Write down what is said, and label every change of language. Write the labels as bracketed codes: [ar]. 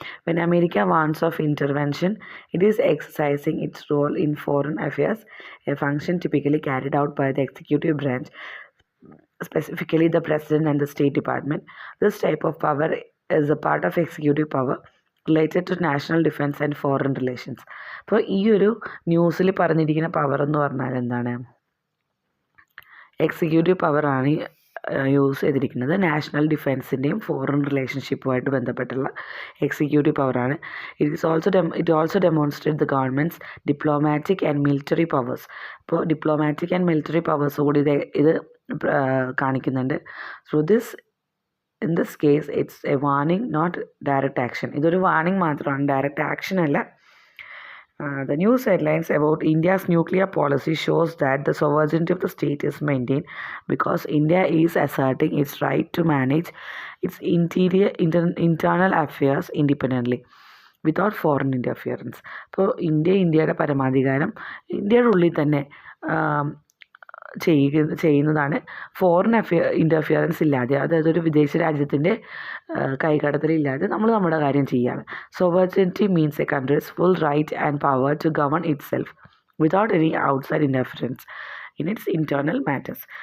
[en] When America warns of intervention, it is exercising its role in foreign affairs, a function typically carried out by the executive branch, specifically the president and the State Department. This type of power is a part of executive power related to national defence and foreign relations. [ml] അപ്പോൾ ഈ ഒരു ന്യൂസിൽ പറഞ്ഞിരിക്കുന്ന power എന്ന് പറഞ്ഞാൽ എന്താണ്? Executive പവറാണ് use ചെയ്തിരിക്കുന്നത്. നാഷണൽ ഡിഫെൻസിൻ്റെയും ഫോറിൻ റിലേഷൻഷിപ്പുമായിട്ട് ബന്ധപ്പെട്ടുള്ള എക്സിക്യൂട്ടീവ് പവറാണ്. [en] It also demonstrate the government's diplomatic and military powers. [ml] അപ്പോൾ [en] diplomatic and military powers [ml] കൂടി ഇത് കാണിക്കുന്നുണ്ട്. [en] So in this case it's a warning, not direct action. [ml] ഇതൊരു വാർണിംഗ് മാത്രമാണ്, ഡയറക്റ്റ് ആക്ഷൻ അല്ല. [en] The news headlines about India's nuclear policy shows that the sovereignty of the state is maintained because India is asserting its right to manage its internal affairs independently without foreign interference. [ml] അപ്പോൾ ഇന്ത്യയുടെ പരമാധികാരം ഇന്ത്യയുടെ ഉള്ളിൽ തന്നെ ചെയ്യുന്നതാണ്, foreign interference ഇല്ലാതെ, അതായത് ഒരു വിദേശ രാജ്യത്തിൻ്റെ കൈകടത്തലില്ലാതെ നമ്മൾ നമ്മുടെ കാര്യം ചെയ്യുകയാണ്. [en] Sovereignty means a country's full right and power to govern itself without any outside interference in its internal matters.